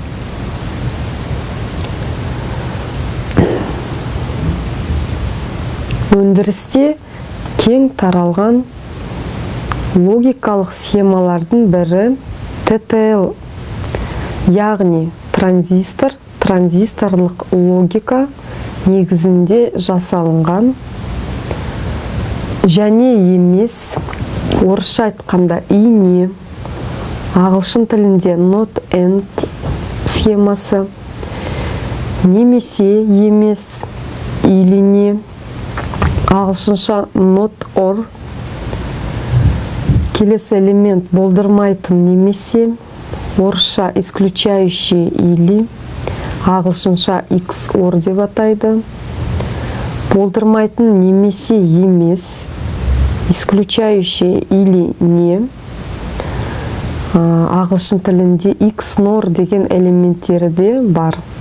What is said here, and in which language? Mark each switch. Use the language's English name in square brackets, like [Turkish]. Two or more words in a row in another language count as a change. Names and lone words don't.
[Kazakh] Өндірісте кең таралған логикалық схемалардың бірі TTL, яғни транзистор, транзисторлық логика негізінде жасалынған және емес, орысша айтқанда ине, ағылшын тілінде [English] not and [Kazakh] схемасы, немесе емес, [Russian] или не, [Kazakh] ағылшынша [English] not or, [Kazakh] келесі элемент болдырмайтын немесе, орысша [Russian] исключающий или, [Kazakh] ағылшынша XOR деп атайды. Болдырмайтын немесе емес, [Russian] исключающий или не, [Kazakh] ағылшын тілінде XNOR деген элементтері де бар.